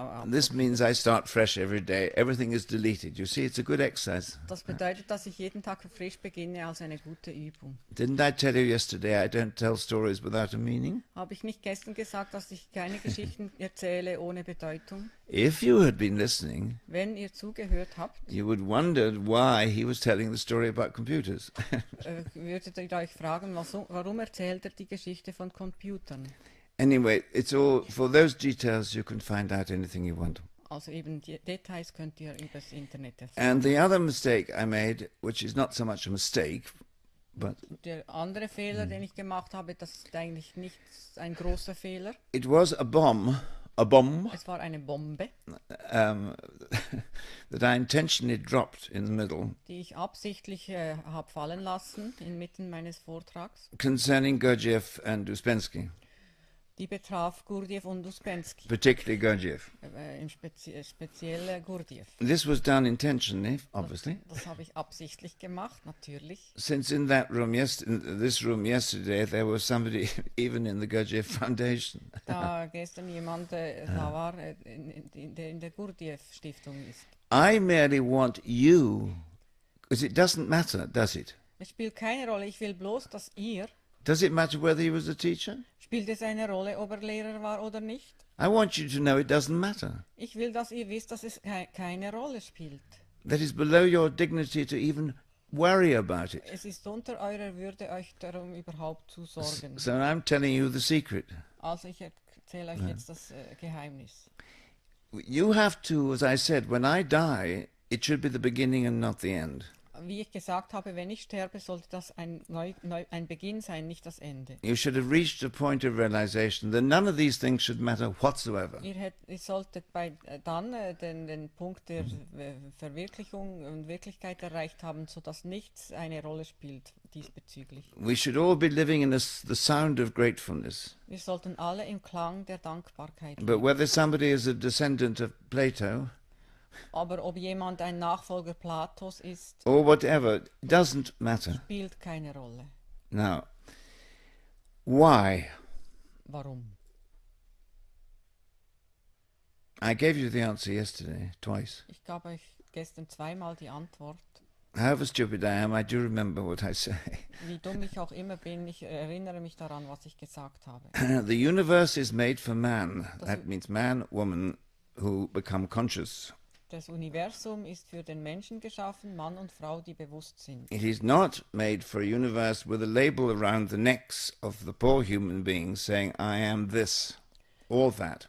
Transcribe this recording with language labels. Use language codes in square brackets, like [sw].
[en] This means I start fresh every day. Everything is deleted. You see, it's a good exercise. [de] Das bedeutet, dass ich jeden Tag frisch beginne, als eine gute Übung. [en] Didn't I tell you yesterday I don't tell stories without a meaning? [de] Habe ich nicht gestern gesagt, dass ich keine Geschichten erzähle ohne Bedeutung? [en] If you had been listening, [de] Wenn ihr zugehört habt, [en] you would wonder why he was telling the story about computers. [de] würdet ihr euch fragen, warum erzählt er die Geschichte von Computern? [en] Anyway, it's all for those details. You can find out anything you want. [de] Also eben die Details könnt ihr übers Internet erfahren. [en] And the other mistake I made, which is not so much a mistake, but [de] Der andere Fehler, den ich gemacht habe, das ist eigentlich nicht ein großer Fehler. [en] it was a bomb [de] Es war eine Bombe, [en] that I intentionally dropped in the middle [de] die ich absichtlich habe fallen lassen inmitten meines Vortrags. [en] concerning Gurdjieff and Uspensky. [de] Die betraf Gurdjieff und Uspensky, [en] particularly Gurdjieff. [de] im spezielle Gurdjieff. [en] This was done intentionally, obviously, [de] Das habe ich absichtlich gemacht, natürlich. [en] since in this room yesterday, there was somebody even in the Gurdjieff Foundation. [de] Da gestern jemand da war, der in der Gurdjieff-Stiftung ist. [en] I merely want you, because it doesn't matter, does it? [de] Es spielt keine Rolle, ich will bloß, dass ihr, [en] Does it matter whether he was a teacher? [de] spielt es eine Rolle, ob er Lehrer war oder nicht? [en] I want you to know it doesn't matter. [de] Ich will, dass ihr wisst, dass es keine Rolle spielt. [en] That is below your dignity to even worry about it. [de] Es ist unter eurer Würde, euch darum überhaupt zu sorgen. [en] So I'm telling you the secret. [de] Also ich erzähle euch jetzt das Geheimnis. [en] You have to, as I said, when I die, it should be the beginning and not the end. [de] Wie ich gesagt habe, wenn ich sterbe, sollte das ein Beginn sein, nicht das Ende. [en] You should have reached a point of realization that none of these things should matter whatsoever. [de] Ihr solltet dann den Punkt der Verwirklichung und Wirklichkeit erreicht haben, sodass nichts eine Rolle spielt diesbezüglich. [en] We should all be living in the sound of gratefulness. [de] Wir sollten alle im Klang der Dankbarkeit [en] But [de] leben. [en] whether somebody is a descendant of Plato [de] Aber ob jemand ein Nachfolger Platos ist, [en] or whatever, it doesn't matter. [de] spielt keine Rolle. [en] Now, why? [de] Warum? [en] I gave you the answer yesterday, twice. [de] Ich gab euch gestern zweimal die Antwort. [en] However stupid I am, I do remember what I say. [de] Wie dumm ich auch immer bin, ich erinnere mich daran, was ich gesagt habe. [en] The universe is made for man. That means man, woman, who become conscious. [de] Das Universum ist für den Menschen geschaffen, Mann und Frau, die bewusst sind. [en] It is not made for a universe with a label around the necks of the poor human beings saying, I am this or that.